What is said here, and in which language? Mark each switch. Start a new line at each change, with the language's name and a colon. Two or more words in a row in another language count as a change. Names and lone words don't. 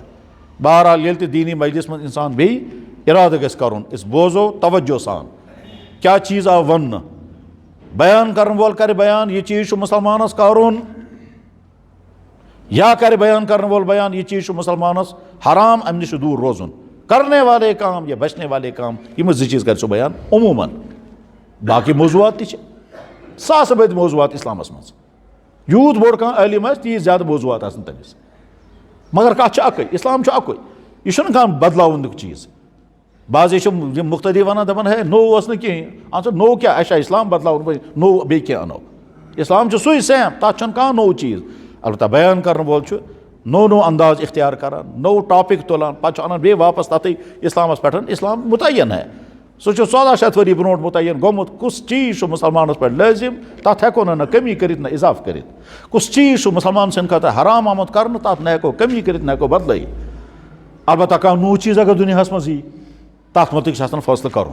Kashmiri: بہرحال ییٚلہِ تہِ دیٖنی مجلِس منٛز اِنسان بیٚیہِ اِرادٕ گژھِ کَرُن أسۍ بوزو توجہ سان کیٛاہ چیٖز آو وَننہٕ. بیان کَرن وول کَرِ بیان یہِ چیٖز چھُ مُسلمانَس کَرُن، یا کَرِ بیان کَرن وول بیان یہِ چیٖز چھُ مُسلمانَس حرام، اَمہِ نِش چھُ دوٗر روزُن.
Urdu: کرنے والے کام یا بچنے والے کام،
Kashmiri: یِم زٕ چیٖز کَرِ سُہ بیان عموٗماً. باقٕے موضوٗعات تہِ چھِ ساسہٕ بٔدۍ موضوٗعات اِسلامَس منٛز. یوٗت بوٚڑ کانٛہہ عٲلِم آسہِ تیٖژ زیادٕ موضوٗعات آسن تٔمِس. مگر کَتھ چھِ اَکٕے، اِسلام چھُ اَکُے، یہِ چھُنہٕ کانٛہہ بدلاونُک چیٖز. بعضے چھِ یِم مُختٔدی وَنان دَپان ہے نوٚو اوس نہٕ کِہیٖنۍ. اَہن سا نوٚو کیٛاہ، اَسہِ چھا اِسلام بدلاوُن نوٚو بیٚیہِ کینٛہہ اَنو؟ اِسلام چھُ سُے سیم، تَتھ چھُنہٕ کانٛہہ نوٚو چیٖز. البتہ بیان کَرن وول چھُ نوٚو انداز اختیار کَران، نوٚو ٹاپِک تُلان، پَتہٕ چھُ اَنان بیٚیہِ واپَس تَتھٕے اِسلامَس پٮ۪ٹھ.
Urdu: اِسلام مُتعین ہے،
Kashmiri: سُہ چھُ 1400 ؤری برونٛٹھ مُتعین گوٚمُت. کُس چیٖز چھُ مُسلمانَس پٮ۪ٹھ لٲزِم تَتھ ہٮ۪کو نہٕ کمی کٔرِتھ نہ اِضافہٕ کٔرِتھ. کُس چیٖز چھُ مُسلمان سٕنٛدِ خٲطرٕ حرام آمُت کَرنہٕ تَتھ نہ ہٮ۪کو کمی کٔرِتھ نہ ہٮ۪کو بدلٲیِتھ. البتہ کانٛہہ نوٚو چیٖز اگر دُنیاہَس منٛز یی تَتھ مُتعلِق چھُ آسان فٲصلہٕ کَرُن.